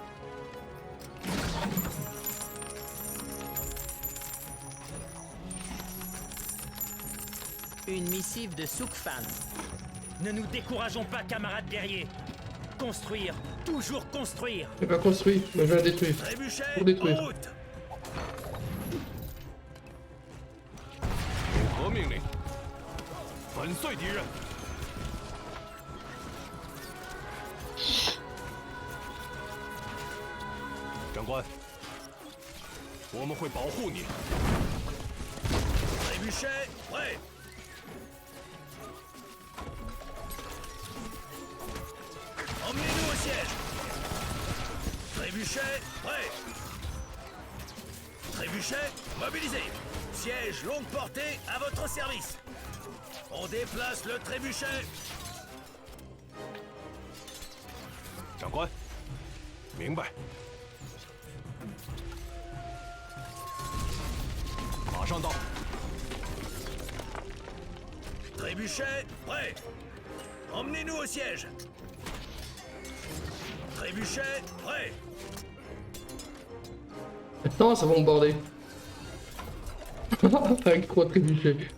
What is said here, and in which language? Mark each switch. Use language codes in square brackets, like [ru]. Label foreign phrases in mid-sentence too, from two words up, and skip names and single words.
[fr] Une missive de Soukfan. Ne nous décourageons pas, camarades guerriers. Construire, toujours construire. J'ai pas construit, mais je vais la détruire. Trébuchet Pour détruire. en route. [zh] 有何命令？粉碎敌人！长官，我们会保护你。 [fr] Trébuchet prêt. Emmenez-nous au siège. Trébuchet prêt. Trébuchet mobilisé. Siège longue portée à votre service. On déplace le trébuchet. [zh] 长官，明白。马上到。 [fr] Trébuchet prêt. Emmenez-nous au siège. Trébuchet prêt. Maintenant, ça va bombarder. Avec 3 trébuchets.